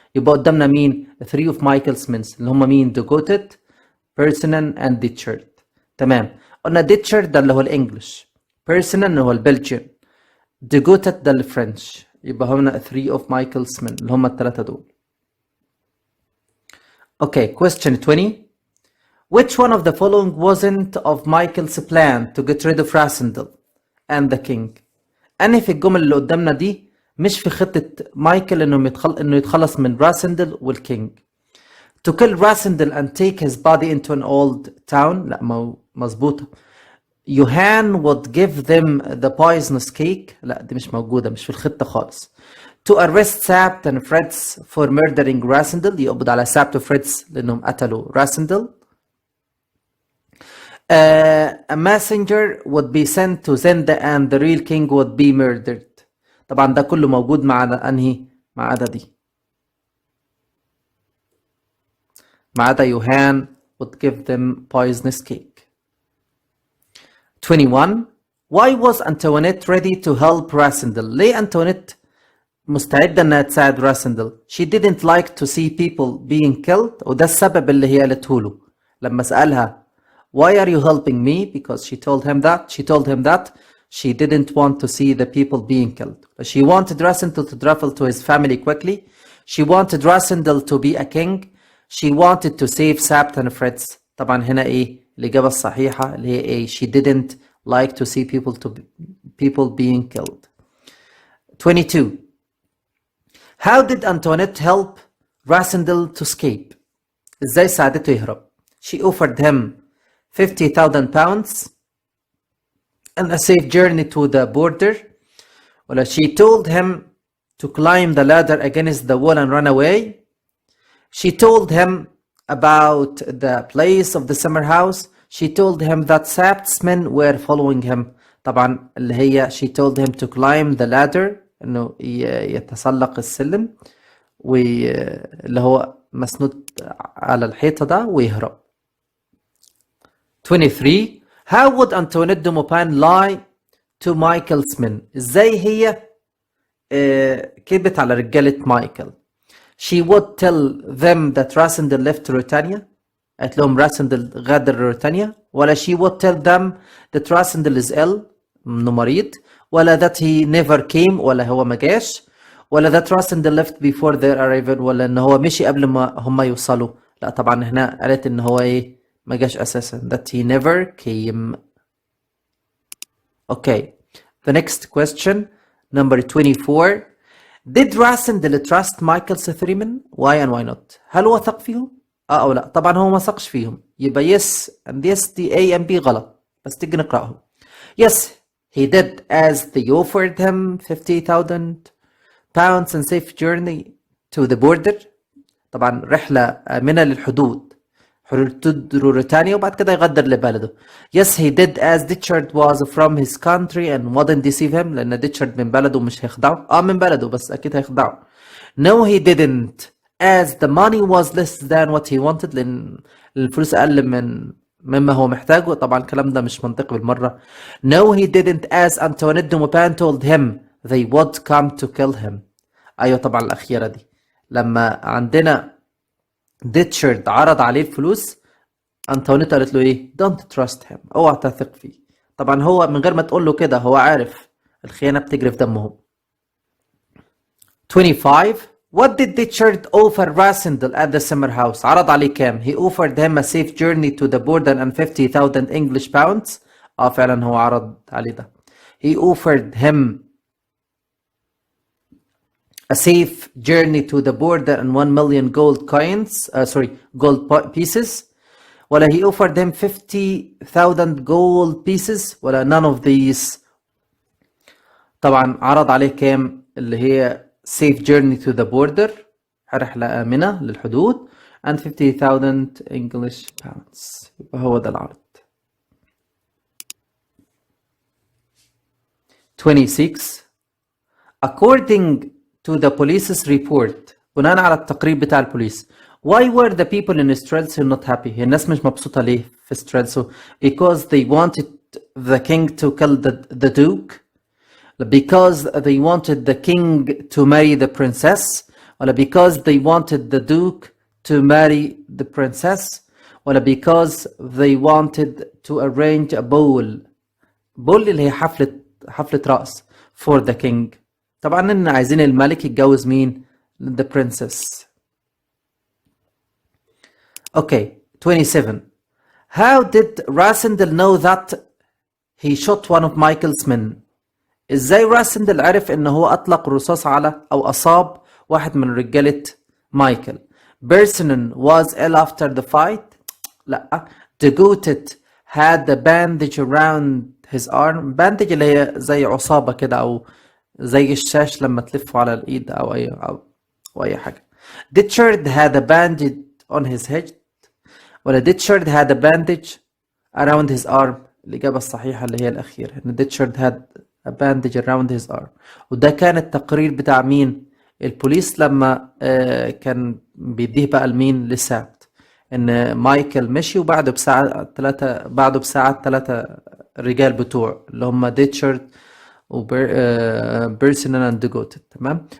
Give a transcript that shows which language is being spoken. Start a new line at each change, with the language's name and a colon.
Arabic: يبقى قدامنا مين؟
English: 3 of Michael's men
Arabic: اللي هم مين؟ دوغوتت بيرسونن and ديتشارد. تمام قلنا ديتشارد ده اللي هو الانجليش، بيرسونن اللي هو البلجيان، دوغوتت ده الفرنش. يبقى هنا
English: 3 of Michael's men
Arabic: اللي هم الثلاثة دول.
English: Okay, question 20. Which one of the following wasn't of Michael's plan to get rid of Rassendyll and the king?
Arabic: أنهي في الجمل اللي قدامنا دي مش في خطة مايكل إنه يتخلص من راسندل والكينج؟
English: To kill Rassendyll and take his body into an old town.
Arabic: لا مظبوطة.
English: Johann would give them the poisonous cake.
Arabic: لا دي مش موجودة مش في الخطة خالص.
English: To arrest Sabt and Fritz for murdering Rassendyll.
Arabic: يقبض على Sabt و Fritz لأنهم قتلوا Rassendyll.
English: A messenger would be sent to Zenda and the real king would be murdered.
Arabic: طبعا ده كله موجود مع أنهي؟ مع عدا دي. مع عدا
English: Johann would give them poisonous cake. 21. Why was Antoinette ready to help Rassendyll?
Arabic: ليه أنطوانيت مستعدة إنها تساعد راسندل؟
English: She didn't like to see people being killed.
Arabic: وده السبب اللي هي قالته له لما سألها
English: Why are you helping me? Because she told him that she didn't want to see the people being killed. She wanted Rassendyll to travel to his family quickly. She wanted Rassendyll to be a king. She wanted to save Sabt and Fritz.
Arabic: طبعا هنا ايه الإجابة الصحيحة اللي هي ايه؟
English: She didn't like to see people being killed. 22. How did Antoinette help Rassendyll to escape?
Arabic: ازاي ساعدته يهرب؟
English: She offered him 50,000 pounds and a safe journey to the border. ولا she told him to climb the ladder against the wall and run away. She told him about the place of the summer house. She told him that Sabt's men were following him.
Arabic: طبعا اللي هي
English: she told him to climb the ladder
Arabic: انه يتسلق السلم واللي هو مسنود على الحيطة ده ويهرب.
English: 23. How would Antoinette de Maupin lie to Michael's men?
Arabic: ازاي هي كذبت على رجالة مايكل؟
English: She would tell them that Rassendyll left Ruritania.
Arabic: قالت لهم راسندل غادر روتانيا.
English: ولا she would tell them that Rassendyll is ill
Arabic: انه مريض. ولا
English: that he never came
Arabic: ولا هو ما جاش. ولا
English: that Rassendyll left before their arrival
Arabic: ولا ان هو مشي قبل ما هم يوصلوا. لا طبعا هنا قالت ان هو ايه ما جاش اساسا.
English: that he never came. Okay, the next question number 24. Did Rassendyll trust Michael's 3 men? Why and why not?
Arabic: هل هو ثق فيهم؟ او لا. طبعا هو ما ثقش فيهم. يبقى
English: yes and yes
Arabic: دي A and B غلط بس تيجي نقراهم. Yes,
English: he did as they offered him 50,000 pounds and safe journey to the border.
Arabic: طبعا رحلة آمنة للحدود، حدود موريتانيا، وبعد كده يغادر لبلده.
English: Yes he did as Ditchard was from his country and wouldn't deceive him،
Arabic: لأن ديتشارد من بلده مش هيخدعه. من بلده بس أكيد هيخدعه.
English: No he didn't as the money was less than what he wanted،
Arabic: لأن الفلوس أقل مما هو محتاجه. طبعا الكلام ده مش منطقي بالمرة.
English: No he didn't as Antoinette de Maupin told him they would come to kill him.
Arabic: أيوة طبعا الأخيرة دي، لما عندنا ديتشارد عرض عليه الفلوس، أنطوانيت قالت له إيه؟
English: Don't trust him،
Arabic: اوعى تثق فيه. طبعا هو من غير ما تقول له كده هو عارف الخيانة بتجري في دمهم.
English: 25 What did Ditchard offer Rasindel at the summer house؟
Arabic: عرض عليه كام؟
English: He offered him a safe journey to the border and 50,000 English pounds.
Arabic: فعلا هو عرض عليه ده.
English: He offered him a safe journey to the border and 1 million gold coins, gold pieces. ولا he offered him 50,000 gold pieces، ولا none of these.
Arabic: طبعا عرض عليه كام؟ اللي هي
English: safe journey to the border،
Arabic: رحلة آمنة للحدود،
English: and 50,000 English pounds.
Arabic: يبقى هو ده العرض.
English: 26 According to the police's report،
Arabic: بناء على التقرير بتاع البوليس،
English: why were the people in Strelso not happy؟
Arabic: هي الناس مش مبسوطة ليه في Strelso؟
English: because they wanted the king to kill the duke، because they wanted the king to marry the princess، ولا because they wanted the duke to marry the princess، ولا because they wanted to arrange a ball
Arabic: اللي هي حفلة رقص
English: for the king.
Arabic: طبعا إن عايزين الملك يتجوز مين؟
English: the princess. Okay, 27 How did Rasindel know that he shot one of Michael's men؟
Arabic: ازاي راسندل عرف ان هو اطلق الرصاص على او اصاب واحد من رجالة مايكل؟
English: Bersonen was ill after the fight؟ لا. Degotet had a bandage around his arm.
Arabic: bandage اللي هي زي عصابة كده او زي الشاش لما تلفه على الايد او اي حاجة.
English: Ditchard had a bandage on his head، ولا Ditchard had a bandage around his arm؟
Arabic: الإجابة الصحيحة اللي هي الأخيرة، إن
English: Ditchard had a bandage around his arm.
Arabic: وده كان التقرير بتاع مين؟ البوليس لما كان بيديه بقى لمين؟ لسابت، إن مايكل مشي وبعده بساعة ثلاثة رجال بتوع اللي هم ديتشارد وبيرسونال اند ديجوتد. تمام.